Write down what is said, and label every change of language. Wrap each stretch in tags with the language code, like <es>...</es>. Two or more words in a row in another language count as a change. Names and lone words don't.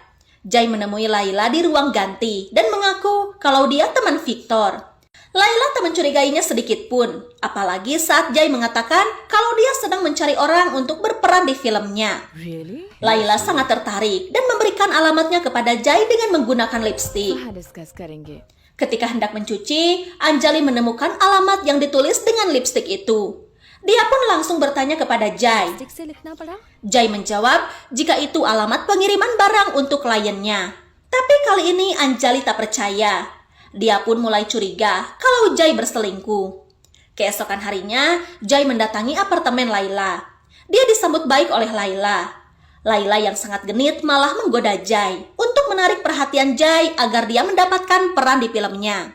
<id>Jai menemui Laila di ruang ganti dan mengaku kalau dia teman Victor. Laila tak mencurigainya sedikit pun, apalagi saat Jai mengatakan kalau dia sedang mencari orang untuk berperan di filmnya.</id> <en>Really?</en> <id>Laila sangat tertarik dan memberikan alamatnya kepada Jai dengan menggunakan lipstik.</id> <hi>वहाँ discuss करेंगे.</hi> <id>Ketika hendak mencuci, Anjali menemukan alamat yang ditulis dengan lipstik itu. Dia pun langsung bertanya kepada Jai.</id> <hi>Stick से लिखना पड़ा?</hi> <id>Jai menjawab jika itu alamat pengiriman barang untuk kliennya. Tapi kali ini Anjali tak percaya. Dia pun mulai curiga kalau Jai berselingkuh. Keesokan harinya, Jai mendatangi apartemen Laila. Dia disambut baik oleh Laila. Laila yang sangat genit malah menggoda Jai untuk menarik perhatian Jai agar dia mendapatkan peran di filmnya.</id>